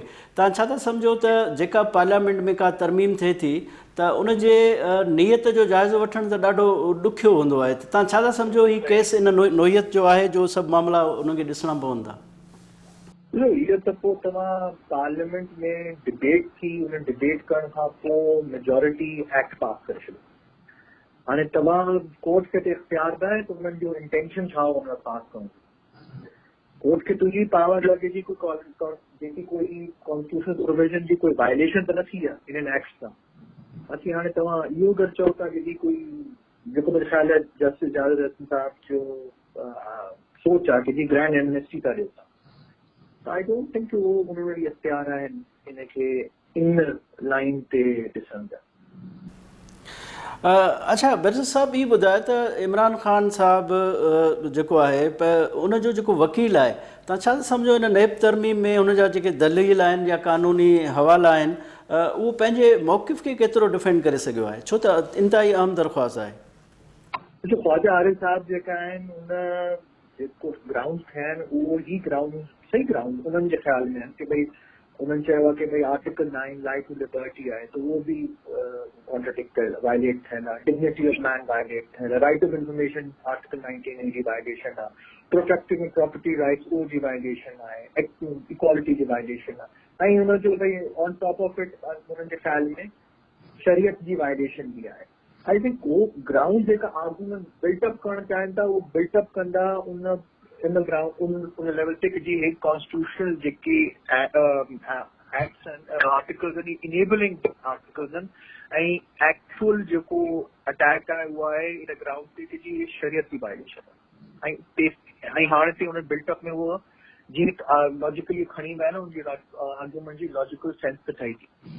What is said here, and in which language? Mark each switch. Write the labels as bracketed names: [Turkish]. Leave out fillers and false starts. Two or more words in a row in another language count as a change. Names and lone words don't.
[Sindhi] तव्हां छा था सम्झो त जेका पार्लियामेंट में का तरमीम थिए थी त उनजे नियत जो जाइज़ो वठणु त ॾाढो ॾुखियो हूंदो आहे. त तव्हां छा था सम्झो हीउ केस इन नोयत जो आहे जो सभु मामला उनखे ॾिसणा पवंदा? इहो त पोइ तव्हां पार्लियामेंट में डिबेट थी, उन डिबेट करण खां पोइ [English] majority act pass [Sindhi] करे छॾियो. हाणे तव्हां कोर्ट खे त इख्तियार न आहे त उन्हनि जो इंटेंशन छा हो उन पास करण. कोर्ट खे तुंहिंजी पावर लॻे थी जेकी कोई [English] constitution provision [Sindhi] जी कोई वायलेशन त न थी आहे इन्हनि एक्ट सां. बाक़ी हाणे तव्हां इहो अगरि चओ था कि कोई जेको मुंहिंजे ख़्याल आहे जस्टिस एजाज़ुल हसन साहब जो सोच आहे कि जी [English] grand amnesty [Sindhi] था ॾियो था. [English] I don't think [Sindhi] उहो उन्हनि इख्तियार आहिनि इनखे इन लाइन ते ॾिसण जा. अच्छा, बैरिस्टर साहब इहो ॿुधायो त इमरान ख़ान साहब जेको आहे उनजो जेको वकील आहे, तव्हां छा सम्झो हिन नैब तरमीम में हुनजा जेके दलील आहिनि या कानूनी हवाला आहिनि उहो पंहिंजे मौक़िफ़ खे केतिरो डिफेंड करे सघियो आहे, छो त इंतिहाई अहम दरख़्वास्त आहे. ख्वाजा आरिफ साहब जेका आहिनि उन जेको ग्राउंड थिया आहिनि उहो ई ग्राउंड सही ग्राउंड उन्हनि जे ख़्याल में आहिनि कि भई उन्होंने चयो कि भाई [English] article 9 right to liberty [Sindhi] आहे तो वो भी [English] contradict violate [Sindhi] थियल आहे, [English] dignity of man violate [Sindhi] थियल आहे, [English] right of information article 19 [Sindhi] जी वायलेशन आहे, [English] protecting property rights [Sindhi] उहो जी वायलेशन आहे, इक्वालिटी जी वायलेशन आहे, ऐं हुन जो भाई [English] on top of it [Sindhi] उन्हनि जे ख़्याल में शरीयत जी वायलेशन भी आहे। [English] I think [Sindhi] वो ग्राउंड जेका आर्गुमेंट बिल्टअप करणु चाहिनि था उहो बिल्टअप कंदा उन ग्राउंड उन लेवल ते कि जी एक कॉन्स्टिट्यूशनल जेके [English] acts articles [Sindhi] आहिनि [English] enabling articles [Sindhi] आहिनि ऐं एक्चुअल जेको अटैक आहे उहो आहे इन ग्राउंड ते कि जी शरीयत जी वायलेशन आहे ऐं हाणे ते उन बिल्टअप में उहो जीअं लॉजिकली खणी विया आहिनि उनजी आर्गुमेंट जी [English] logical sense [Sindhi] त ठही थी।